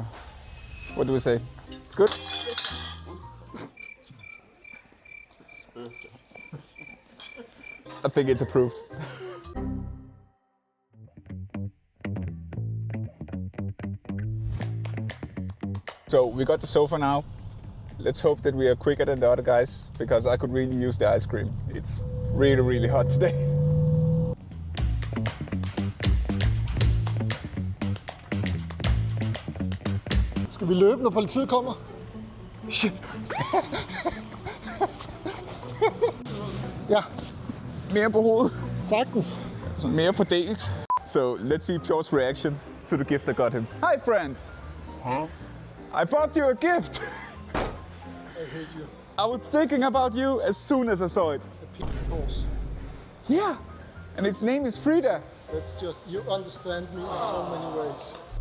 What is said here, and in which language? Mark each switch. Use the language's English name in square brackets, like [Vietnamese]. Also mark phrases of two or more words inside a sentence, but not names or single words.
[English] What do we say? It's good? I think it's approved. So we got the sofa now. Let's hope that we are quicker than the other guys, because I could really use the ice cream. It's really, really hot today. [Danish] Skal vi løbe, når politiet kommer? Shit. Ja, Mere på hovedet. sagtens. Så mere fordelt. [English] So let's see Pjor's reaction to the gift I got him. Hi friend. Huh? I bought you a gift. I hate you. I was thinking about you as soon as I saw it. A pink horse. Yeah. And its name is Frida. That's just, you understand me in so many ways.